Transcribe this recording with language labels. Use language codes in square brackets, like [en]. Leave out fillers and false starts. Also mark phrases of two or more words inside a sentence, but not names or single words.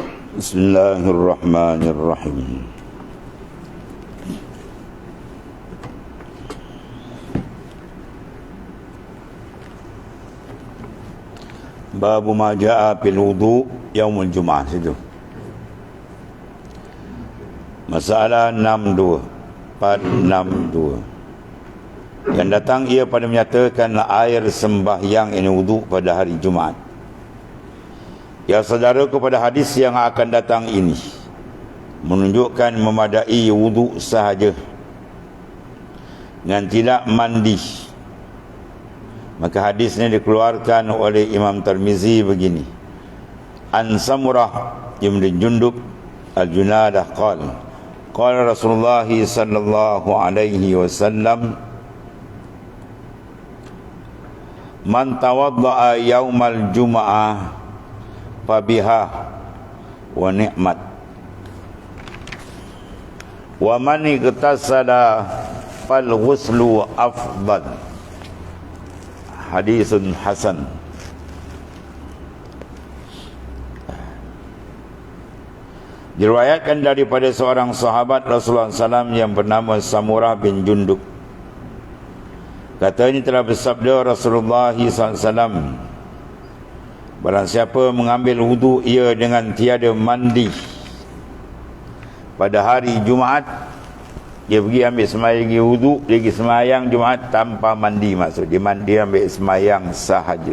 [ar] بسم الله الرحمن الرحيم. باب ما جاء في الوضوء يوم الجمعة situ. [ms] Masalah 62 yang datang ia pada menyatakan air sembahyang ini wudu pada hari Jumaat. Ya saudara, kepada hadis yang akan datang ini menunjukkan memadai wudu sahaja dan tidak mandi. Maka hadis ini dikeluarkan oleh Imam Tirmizi begini. [ar] عَنْ سَمُرَةَ بْنِ جُنْدُبٍ الجنادة قَالَ رَسُولُ اللَّهِ صَلَّى اللَّهُ عَلَيْهِ وَسَلَّمَ مَنْ تَوَضَّأَ يَوْمَ الْجُمُعَةِ فَبِهَا وَنِعْمَتْ وَمَنِ اغْتَسَلَ فَالْغُسْلُ أَفْضَلُ. حَدِيثٌ حَسَنٌ. [ms] Diriwayatkan daripada seorang sahabat Rasulullah SAW yang bernama Samurah bin Jundub. Kata ini telah bersabda Rasulullah SAW, barang siapa mengambil wudu ia dengan tiada mandi pada hari Jumaat, dia pergi ambil semayang wudu, dia pergi semayang Jumaat tanpa mandi, maksud dia mandi, ambil semayang sahaja.